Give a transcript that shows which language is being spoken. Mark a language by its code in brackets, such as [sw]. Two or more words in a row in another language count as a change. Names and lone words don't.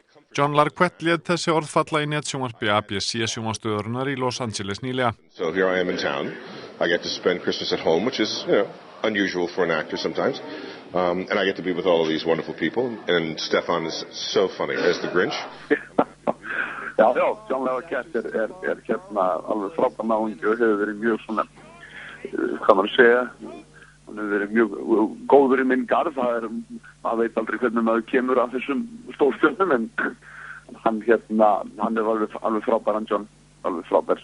[is] John Larroquette lét þessi orð falla í netsjónvarpi ABC sjónvarpsstöðvarinnar í Los Angeles nýlega. [en] So here I am in town. I get to spend Christmas at home, which is, unusual for an actor sometimes. And I get to be with all of these wonderful people. And Stefan is so funny as the Grinch. [is] Já, John Larroquette alveg frábær náungi og hefur verið mjög svona, hvað maður segja, hann hefur verið mjög góður í minn garð. Maður veit aldrei hvernig maður kemur af þessum stórstjörnum, en hann er alveg frábær, hann John, alveg frábær.